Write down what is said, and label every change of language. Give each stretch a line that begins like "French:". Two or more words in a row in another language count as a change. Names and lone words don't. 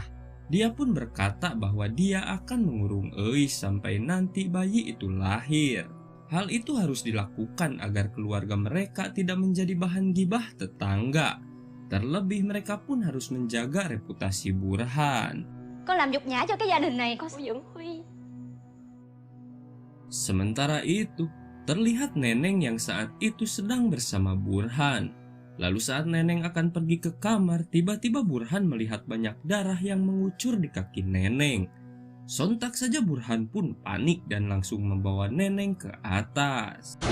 Indonesian: Dia pun berkata bahwa dia akan mengurung Eis sampai nanti bayi itu lahir. Hal itu harus dilakukan agar keluarga mereka tidak menjadi bahan gibah tetangga. Terlebih mereka pun harus menjaga reputasi Burhan.
Vietnamese: Con làm nhục nhã cho cái gia đình này, con sẽ dẫn Huy.
Indonesian: Sementara itu, terlihat Neneng yang saat itu sedang bersama Burhan. Lalu saat Neneng akan pergi ke kamar, tiba-tiba Burhan melihat banyak darah yang mengucur di kaki Neneng. Sontak saja Burhan pun panik dan langsung membawa Neneng ke atas.